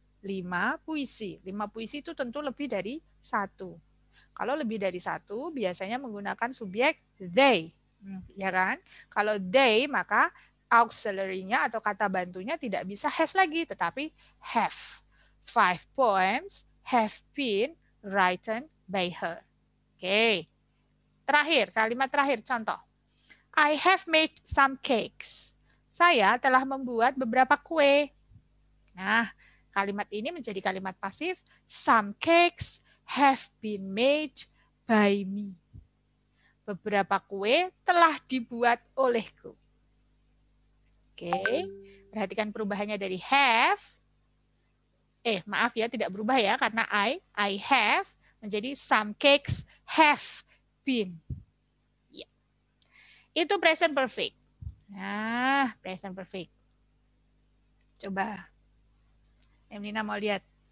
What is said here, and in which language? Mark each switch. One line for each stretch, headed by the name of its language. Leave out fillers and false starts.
Indonesian: 5 puisi. 5 puisi itu tentu lebih dari 1. Kalau lebih dari 1, biasanya menggunakan subjek they. Ya kan? Kalau they, maka auxiliary-nya atau kata bantunya tidak bisa has lagi, tetapi have.
English: 5 poems have been written by her.
Indonesian: Oke. Terakhir, kalimat terakhir, contoh.
English: I have made some cakes.
Indonesian: Saya telah membuat beberapa kue. Nah, kalimat ini menjadi kalimat pasif.
English: Some cakes have been made by me.
Indonesian: Beberapa kue telah dibuat olehku. Oke, perhatikan perubahannya dari have. Maaf ya, tidak berubah ya, karena I have, menjadi
English: some cakes have been.
Indonesian: Ya. Itu present perfect. Nah, present perfect. Coba. Emlina mau lihat.